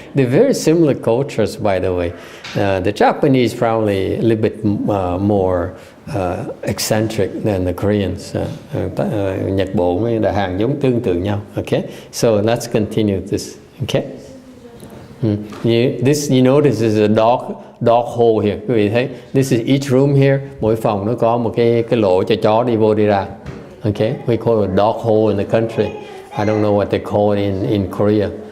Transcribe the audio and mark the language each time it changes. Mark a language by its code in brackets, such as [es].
[en] They're very similar cultures, by the way. The Japanese probably a little bit more eccentric than the Koreans. [vi] Nhật Bản với Đà Hàn giống tương tự nhau. [en] Okay, so let's continue this. Okay. You notice there's a dog hole here. [vi] Quý vị thấy, [en] this is each room here. [vi] Mỗi phòng nó có một cái lỗ cho chó đi vô đi ra. [en] Okay, we call it a dog hole in the country. I don't know what they call it in Korea.